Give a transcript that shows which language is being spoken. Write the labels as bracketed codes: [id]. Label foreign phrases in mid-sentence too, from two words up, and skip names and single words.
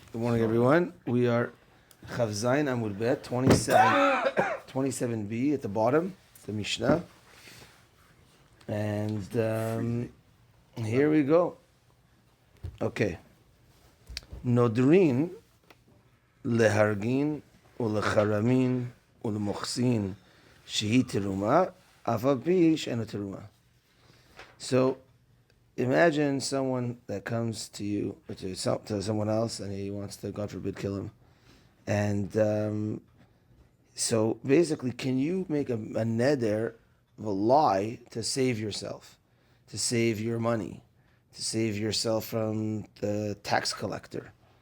[en] Good morning, everyone. We are [he] כ ז עמוד ב [en] 27b at the bottom, the Mishnah. And here we go. [he] Okay. נודרים להרגין ולחרמין ולמוכסין שהיא תרומה אבל פי שאינה תרומה. [en] So imagine someone that comes to you, or to someone else, and he wants to, God forbid, kill him. And so basically, can you make a neder of a lie to save yourself, to save your money, to save yourself from the tax collector?